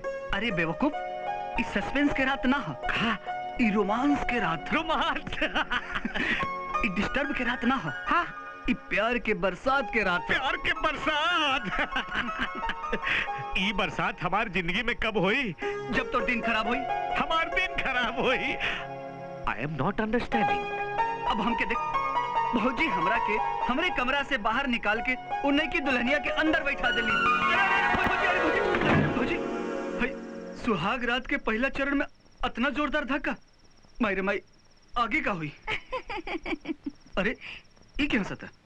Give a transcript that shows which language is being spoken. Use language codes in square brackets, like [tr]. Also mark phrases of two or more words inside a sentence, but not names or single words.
[bho] अरे बेवकूफ, इस सस्पेंस के रात ना हो, ई रोमांस के रात। रोमांस? ई डिस्टर्ब के रात ना हो, हाँ, ई प्यार के बरसात के रात। प्यार के बरसात? ई बरसात हमार जिंदगी में कब हुई? जब तो दिन खराब हुई। हमार दिन खराब हुई? [en] I am not understanding. [bho] अब हम के देख, भौजी हमरा के हमरे कमरा से बाहर निकाल के उन्हीं की दुल्हनिया के अंदर बैठा देली। भौजी, भाई सुहाग रात के पहला चरण में इतना जोरदार धक्का, मायरे माई, आगे का हुई? अरे ये क्या हंसता?